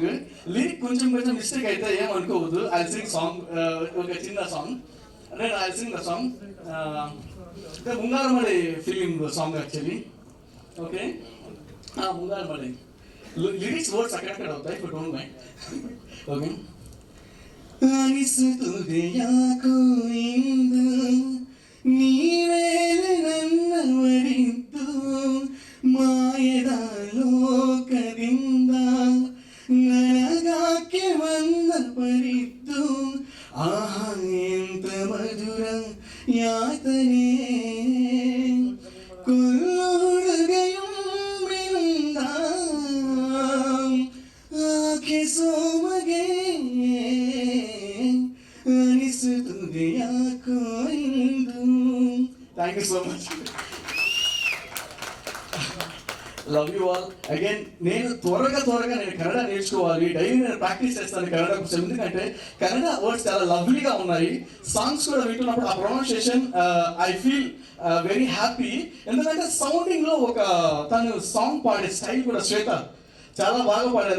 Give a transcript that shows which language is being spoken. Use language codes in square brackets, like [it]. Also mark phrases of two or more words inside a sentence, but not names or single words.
[te] లిరిక్ కొంచెం మిస్టేక్ అయితే ఏమనుకోవద్దు. [en] I sing song, [te] ఒక చిన్న సాంగ్. [en] I sing the song Mungaru Male film song actually. ఓకే, ముంగారమడి lyrics words అక్కడక్కడ అవుతాయి, but don't mind. [te] ఓకే. [kn] ಅನಿಸುತ್ತದೆ ಯಾಕೋ ಇಂದು ನೀವೇಲೆ ನನ್ನವರಿದ್ದು ಮಾಯದ ಲೋಕದಿಂದ ನನಗಾಕೆ ಬಂದ ಪರಿದ್ದು ಆಹಾ ಎಂತ ಮಧುರ ಯಾತನೆ ಕೊಲ್ಲು ಹುಡುಗೆಯೊಂಬಿನಿಂದ ಆಕೆ ಸೋಮಗೆ ಅನಿಸುತ್ತದೆ ಯಾಕೋ ಇಂದು. [en] thank you so much. love you all again. [te] నేను త్వరగా నేను కన్నడ నేర్చుకోవాలి, డైలీ నేను ప్రాక్టీస్ చేస్తాను కన్నడ కోసం. ఎందుకంటే కన్నడ వర్డ్స్ చాలా లవ్లీగా ఉన్నాయి. సాంగ్స్ కూడా వింటున్నప్పుడు ఆ ప్రొనౌన్సియేషన్ [en] I feel very happy. [te] ఎందుకంటే సౌండింగ్లో ఒక తను సాంగ్ పాడే స్టైల్ కూడా శ్వేత చాలా బాగా పాడారు.